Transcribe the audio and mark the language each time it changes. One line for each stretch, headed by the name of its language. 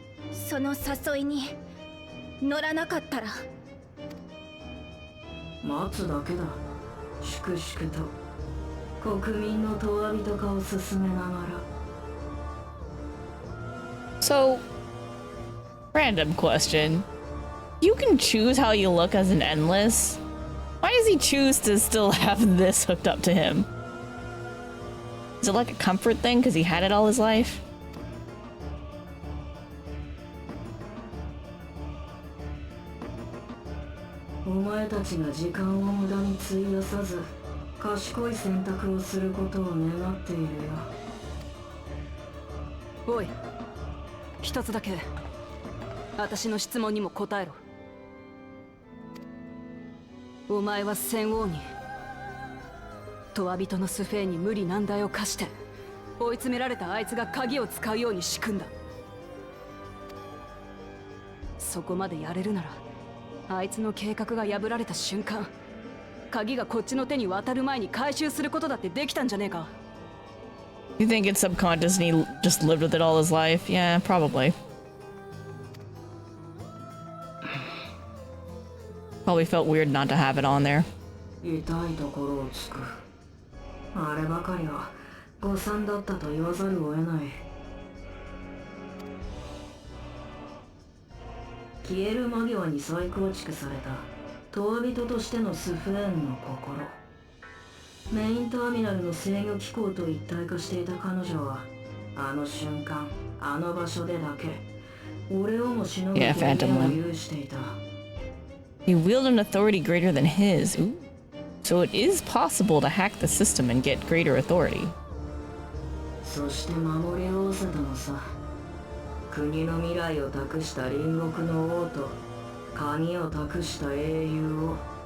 Japanese: その誘いに乗らなかったら。待つだけだ。粛々と国民のとわびとかを進めながら。
English: So, random question. You can choose how you look as an endless. Why does he choose to still have this hooked up to him? Is it like a comfort thing because he had it all his life?
Japanese: お前たちが時間を無駄に費やさず賢い選択をすることを願っているよ。おい、一つだけ私の質問にも答えろ。お前は戦王にとわ人のスフェーンに無理難題を課して追い詰められたあいつが鍵を使うように仕組んだ。そこまでやれるならあいつの計画が破られた瞬間、鍵がこっちの手に渡る前に回収することだってできたんじゃねえか。
English: You think it's subconscious and he just lived with it all his life? Yeah, probably. Probably felt weird not to have it on there.
Japanese: 痛いところをつく。あればかりは誤算だったと言わざるを得ない。消える間際に再構築されたとわ人としてのスフェーンの心。メインターミナルの制御機構と一体化していた彼女はあの瞬間あの場所でだけ俺をもしのぐ権限を有していた。
English: You wield an authority greater than his. Ooh. So it is possible to hack the system and get greater authority.
Japanese: そして守り合わせたのさ。国の未来を託した隣国の王と鍵を託した英雄を。